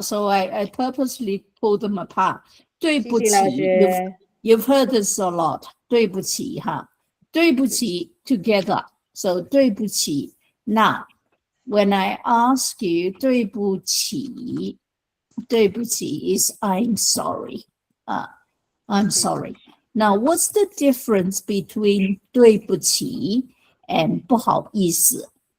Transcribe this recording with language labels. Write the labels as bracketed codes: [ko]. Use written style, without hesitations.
[en] So I purposely pull them apart. 对不起 you've heard this a lot. [zh] 对不起哈，对不起 [en] together. So 对不起。 Now, when I ask you 对不起 is I'm sorry. I'm sorry. Now, what's the difference between 对不起 and 不好意思？